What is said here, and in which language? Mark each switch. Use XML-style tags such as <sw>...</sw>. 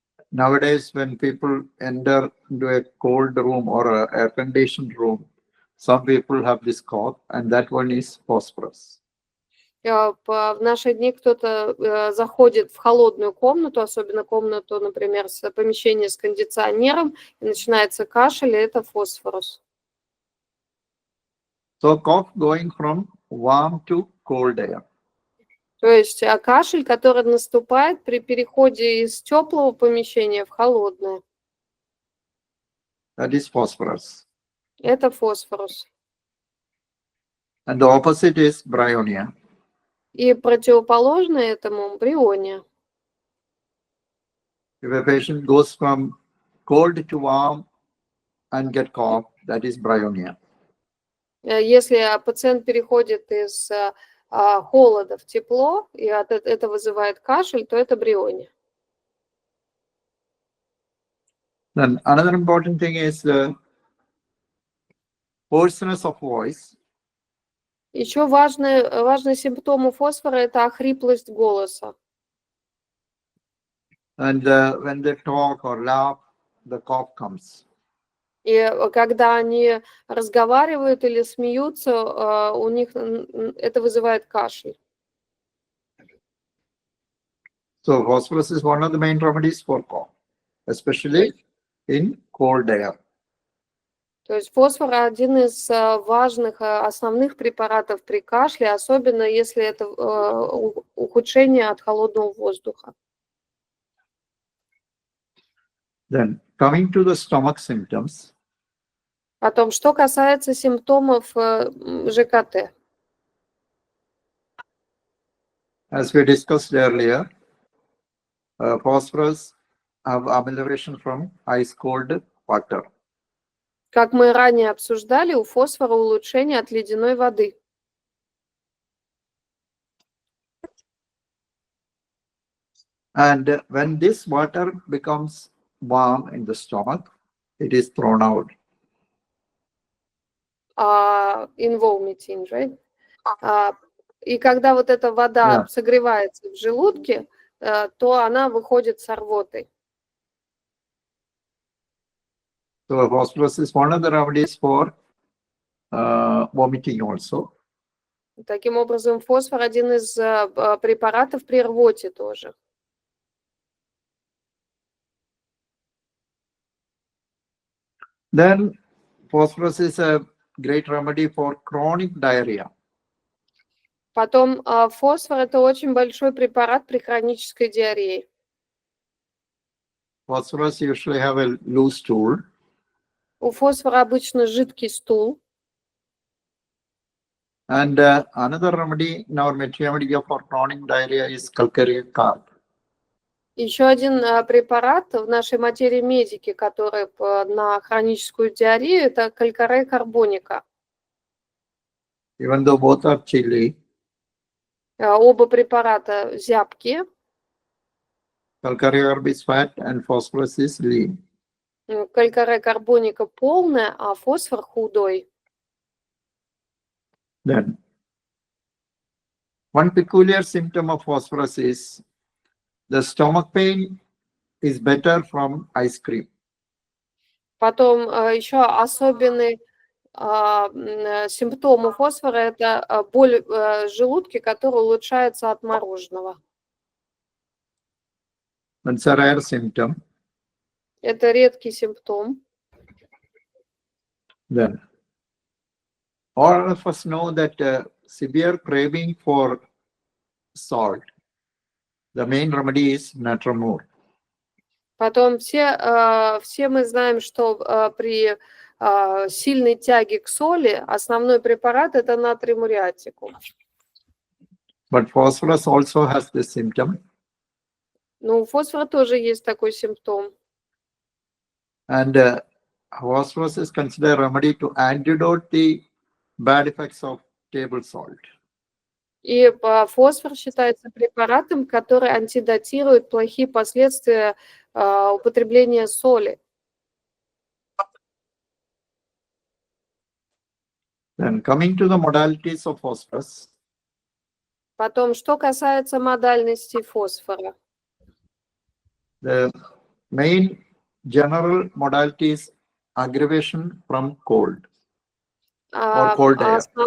<en>Nowadays, when people enter into a cold room or an air-conditioned room, some people have this cough, and that one is phosphorus.</en> <ru>В наши дни кто-то заходит в холодную комнату, особенно комнату, например, помещение с кондиционером, и начинается кашель, и это фосфорус.</ru> <en>So cough going from warm to cold air.</en> <ru>То есть кашель, который наступает при переходе из теплого помещения в холодное.</ru> <en>That is phosphorus.</en> <ru>Это фосфорус.</ru> <en>And the opposite is bryonia.</en> <ru>И противоположное этому бриония.</ru> <en>If a patient goes from cold to warm and get cough, that is bryonia.</en> <ru>Если пациент переходит из холода в тепло, и это вызывает кашель, то это бриония.</ru> <en>Then another important thing is the hoarseness of voice.</en> <ru>Еще важный симптом у фосфора – это охриплость голоса.</ru> <en>And when they talk or laugh, the cough comes.</en> <ru>И когда они разговаривают или смеются, у них это вызывает кашель.</ru> <en>So phosphorus is one of the main remedies for cough, especially in cold air.</en> <ru>То есть фосфор один из важных, основных препаратов при кашле, особенно если это ухудшение от холодного воздуха.</ru> <en>Then coming to the stomach symptoms.</en> <ru>Потом, что касается симптомов ЖКТ.</ru> <en>As we discussed earlier, phosphorus have amelioration from ice cold water.</en> <ru>Как мы ранее обсуждали, у фосфора улучшение от ледяной воды.</ru> <en>And when this water becomes warm in the stomach, it is thrown out. In vomiting, right?</en> <ru>И когда вот эта вода согревается в желудке, то она выходит с рвотой.</ru> <en>So phosphorus is one of the remedies for vomiting also.</en> <ru>Таким образом, фосфор один из препаратов при рвоте тоже.</ru> <en>Then phosphorus is a great remedy for chronic diarrhea.</en> <ru>Потом фосфор – это очень большой препарат при хронической диарее.</ru> <en>Phosphorus usually have a loose stool.</en> <ru>У фосфора обычно жидкий стул.</ru> <en>And another remedy in our Materia Medica for chronic diarrhea is calcareous carb.</en> <ru>Еще один препарат в нашей материи медики, который на хроническую диарею, это калькарея карбоника.</ru> <en>Even though both are chili,</en> <ru>оба препарата зябкие.</ru> <en>Calcareous carb is fat and phosphorus is lean.</en> <ru>Калькарея карбоника полная, а фосфор худой.</ru> <en>Then, one peculiar symptom of phosphorus is the stomach pain is better from ice cream.</en> <ru>Потом еще особенный симптом у фосфора – это боль в желудке, которая улучшается от мороженого.</ru> <en>It's a rare symptom.</en> <ru>Это редкий симптом.</ru> <en>Then, all of us know that severe craving for salt, the main remedy is natramur.</en> <ru>Потом все мы знаем, что при сильной тяге к соли основной препарат – это натрий муриатикум.</ru> <en>But phosphorus also has this symptom.</en> <ru>Но у фосфора тоже есть такой симптом.</ru> <en>And phosphorus is considered a remedy to antidote the bad effects of table salt.</en> <ru>И фосфор считается препаратом, который антидотирует плохие последствия употребления соли.</ru> <en>Then coming to the modalities of phosphorus,</en> <ru>Потом, что касается модальности фосфора.</ru> <en>the main general modality is aggravation from cold or cold air.</en>